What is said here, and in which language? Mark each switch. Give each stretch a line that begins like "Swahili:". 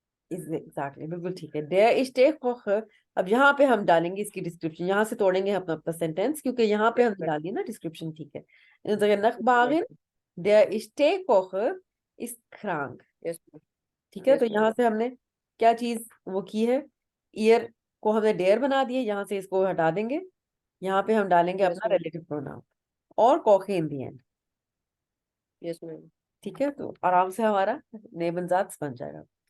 Hindi: Exactly, बिल्कुल ठीक है।
German: der ich Tee koche।
Hindi: अब यहाँ पे हम डालेंगे इसकी डिस्क्रिप्शन, यहाँ से तोड़ेंगे अपना अपना सेंटेंस, क्योंकि यहाँ पे
English: yes
Hindi: हमने
English: Ma'am.
Hindi: डाल दी ना डिस्क्रिप्शन। ठीक है,
German: unsere
English: Ma'am.
German: Nachbarin, der ich Tee koche, ist krank।
English: Yes ma'am.
Hindi: ठीक है, तो
English: Yes ma'am.
Hindi: यहाँ से हमने क्या चीज वो की है, ईयर को हमने डेयर बना दिया, यहाँ से इसको हटा देंगे, यहाँ पे हम डालेंगे
English: yes
Hindi: अपना
English: Ma'am.
Hindi: रिलेटिव प्रोनाउन और कॉके इन दी एंड।
English: Yes ma'am.
Hindi: ठीक है, तो आराम से हमारा नेबनजात बन जाएगा।